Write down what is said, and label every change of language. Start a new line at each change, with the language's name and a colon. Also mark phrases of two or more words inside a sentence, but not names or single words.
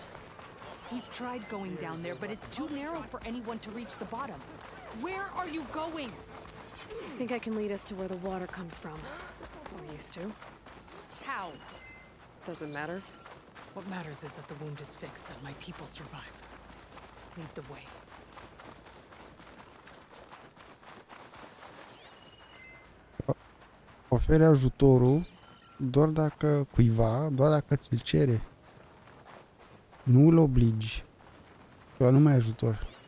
English: We've tried going down there, but it's too narrow for anyone to reach the bottom. Where are you going? I think I can lead us to where the water comes from. Or used to. How? Doesn't matter. What matters is that the wound is fixed and my people survive. Lead the way.
Romanian: Oferi ajutorul doar dacă ți-l cere. Nu îl obligi. Ăla nu mai ajutor.